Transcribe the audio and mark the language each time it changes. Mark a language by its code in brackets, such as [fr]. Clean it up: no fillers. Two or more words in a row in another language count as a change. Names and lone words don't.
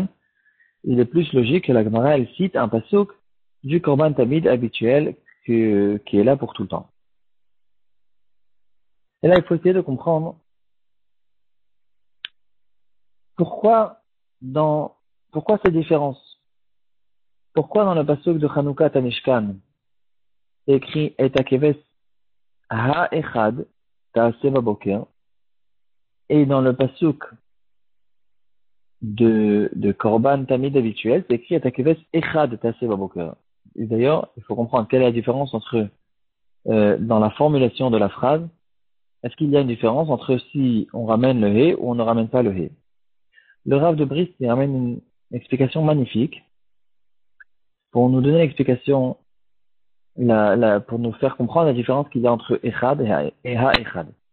[fr] Il est plus logique que la Gemara elle cite un pasuk du [he] Korban Tamid [fr] habituel qui est là pour tout le temps. Et là, il faut essayer de comprendre pourquoi cette différence. Pourquoi dans le pasuk de Chanoukat à Mishkan c'est écrit [he] Et hakeves ha'echad ta'aseh baboker, [fr] et dans le pasuk de [he] Korban Tamid [fr] habituel, c'est écrit [he] Et hakeves echad ta'aseh baboker. [fr] Et d'ailleurs, il faut comprendre quelle est la différence entre dans la formulation de la phrase. Est-ce qu'il y a une différence entre si on ramène le He ou on ne ramène pas le He? Le Rav de Brisk il ramène une explication magnifique pour nous donner l'explication, pour nous faire comprendre la différence qu'il y a entre Echad et Ha-Echad.